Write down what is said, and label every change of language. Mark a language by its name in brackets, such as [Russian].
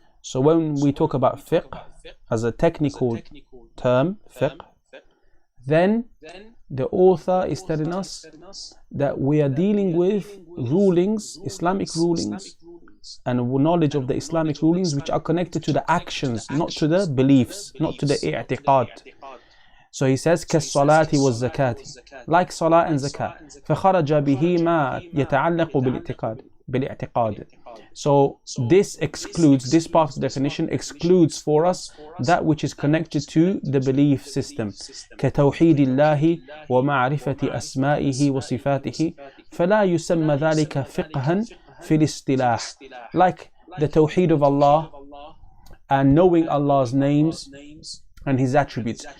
[English] So when we talk about fiqh as a technical term, fiqh, then the author is telling us that we are dealing with rulings, Islamic rulings, and knowledge of the Islamic rulings which are connected to the actions, not to the beliefs, not to the i'tiqad. So he says [Arabic] كالصلاة والزكاة, [English] like salah and zakah. [Arabic] فخرج به ما يتعلق بالاعتقاد. [English] So this part of the definition excludes for us that which is connected to the belief system. [Arabic] كتوحيد الله ومعرفة أسمائه وصفاته فلا يسمى ذلك فقها في الاصطلاح. [English] Like the tawheed of Allah and knowing Allah's names and His attributes.